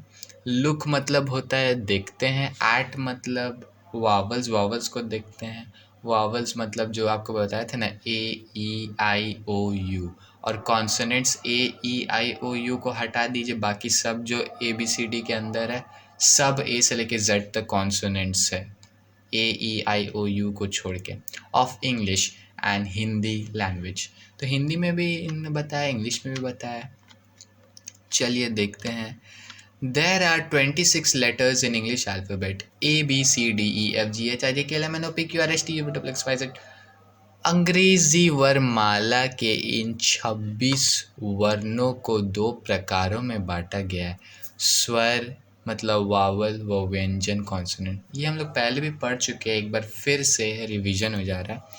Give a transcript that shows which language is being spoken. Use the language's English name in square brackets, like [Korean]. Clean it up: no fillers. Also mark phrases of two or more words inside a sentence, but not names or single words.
[Hindi] लुक मतलब होता है देखते हैं, एट मतलब वावल्स को देखते हैं, वावल्स मतलब जो आपको बताया था ना, [English] A E I O U, [Hindi] और कॉन्सोनेंट्स [English] A E I O U [Hindi] को हटा दीजिए, बाकी सब जो [English] A B C D [Hindi] के अंदर है सब ए से लेके जेड तक कॉन्सोनेंट्स है, [English] A E I O U [Hindi] को छोड़ के। [English] of English and Hindi language, [Hindi] तो हिंदी में भी इन्होंने बताया, इंग्लिश में भी बताया। चलिए देखते हैं। [English] There are 26 letters in English alphabet: A, B, C, D, E, F, G, H, I, J, K, L, M, N, O, P, Q, R, S, T, U, V, W, X, Y, Z। [Hindi] अंग्रेजी वर्णमाला के इन 26 वर्णों को दो प्रकारों में बांटा गया है। स्वर मतलब वावल व व्यंजन कॉन्सोनेंट, ये हम लोग पहले भी पढ़ चुके हैं, एक बार फिर से रिवीजन हो जा रहा है।